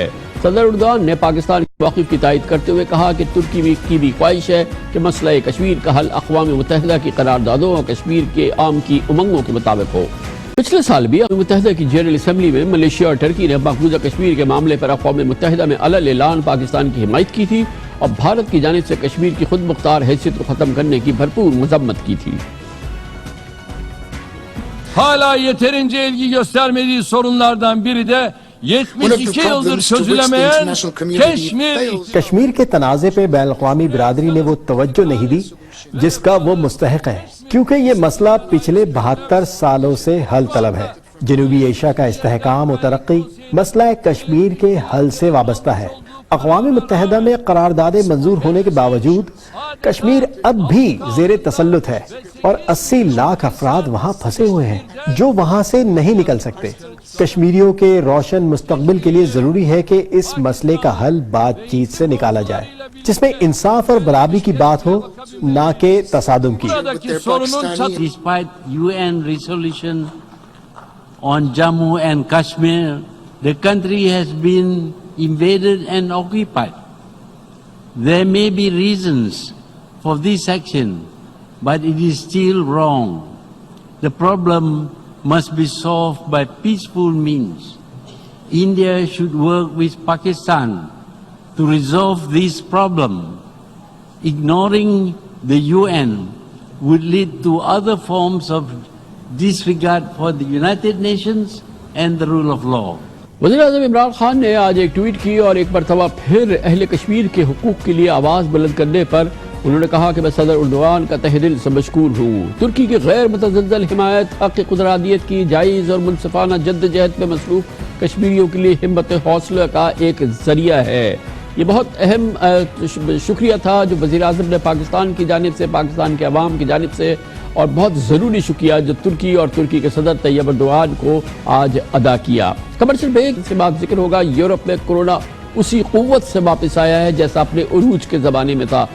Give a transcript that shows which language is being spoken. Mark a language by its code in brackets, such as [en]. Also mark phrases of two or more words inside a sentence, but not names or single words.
[ur] صدر اردوغان نے پاکستان کے موقف کی تائید کرتے ہوئے کہا کہ ترکی کی بھی خواہش ہے کہ مسئلہ کشمیر کا حل اقوام متحدہ کی قراردادوں اور کشمیر کے عام کی امنگوں کے مطابق ہو. پچھلے سال بھی اقوام متحدہ کی [en] General Assembly [ur] میں ملائیشیا اور ٹرکی نے مقبوضہ کشمیر کے معاملے پر اقوام متحدہ میں الگ اعلان پاکستان کی حمایت کی تھی اور بھارت کی جانب سے کشمیر کی خود مختار حیثیت کو ختم کرنے کی بھرپور مذمت کی تھی. [tr] Hala yeterince ilgi göstermediği sorunlardan biri de 72 yıldır çözülemeyen Keşmir. [ur] کشمیر کے تنازعے پہ بین الاقوامی برادری نے وہ توجہ نہیں دی جس کا وہ مستحق ہے، کیونکہ یہ مسئلہ پچھلے 72 سالوں سے حل طلب ہے. جنوبی ایشیا کا استحکام اور ترقی مسئلہ کشمیر کے حل سے وابستہ ہے. اقوام متحدہ میں قراردادیں منظور ہونے کے باوجود کشمیر اب بھی زیر تسلط ہے اور 80 لاکھ افراد وہاں پھنسے ہوئے ہیں جو وہاں سے نہیں نکل سکتے. کشمیریوں کے روشن مستقبل کے لیے ضروری ہے کہ اس مسئلے کا حل بات چیت سے نکالا جائے، جس میں انصاف اور برابری کی بات ہو، نہ کہ تصادم کی. [en] Despite UN resolution on Jammu and Kashmir, the country has been invaded and occupied. There may be reasons for this action, but it is still wrong. The problem must be solved by peaceful means. India should work with Pakistan to resolve this problem. Ignoring the UN would lead to other forms of disregard for the United Nations and the rule of law. [ur] وزیر اعظم عمران خان نے آج ایک ٹویٹ کی اور ایک مرتبہ پھر اہل کشمیر کے حقوق کے لیے آواز بلند کرنے پر انہوں نے کہا کہ میں صدر اردوغان کا تہہ دل سے مشکور ہوں. ترکی کی غیر متزلزل حمایت حق قدرادیت کی جائز اور منصفانہ جدوجہد میں مصروف کشمیریوں کے لیے ہمت حوصلہ کا ایک ذریعہ ہے. یہ بہت اہم شکریہ تھا جو وزیر اعظم نے پاکستان کی جانب سے، پاکستان کے عوام کی جانب سے، اور بہت ضروری شکریہ جو ترکی اور ترکی کے صدر طیب اردوغان کو آج ادا کیا۔ [en] commercial break [ur] سے بعد ذکر ہوگا، یورپ میں کورونا اسی قوت سے واپس آیا ہے جیسا اپنے عروج کے زمانے میں تھا۔